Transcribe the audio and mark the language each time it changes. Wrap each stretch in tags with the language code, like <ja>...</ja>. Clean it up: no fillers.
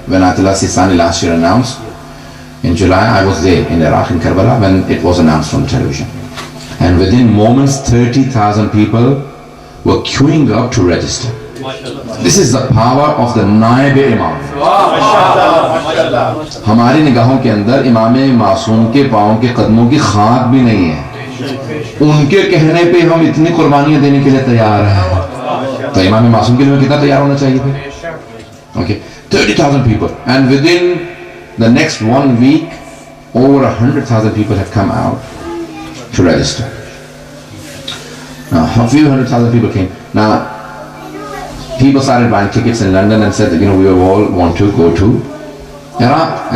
<en>When Ayatollah Sistani last year announced, in July, I was there in Iraq, in Karbala, when it was announced from television. And within moments, 30,000 people were queuing up to register. This is the power of the नायब इमाम.</en> <hi>हमारी निगाहों के अंदर इमाम मासूम के पाँव के कदमों की खाक भी नहीं है. उनके कहने पे हम इतनी कुर्बानियां देने के लिए तैयार हैं. तो इमाम मासूम के लिए कितना तैयार होना चाहिए फिर?</hi> <en>Okay, 30,000 people, and within the next 1 week, over 100,000 people have come out to register. Now, a few 100,000 people came. Now, people started buying tickets in London and said that, you know, we all want to go to Iraq.</en>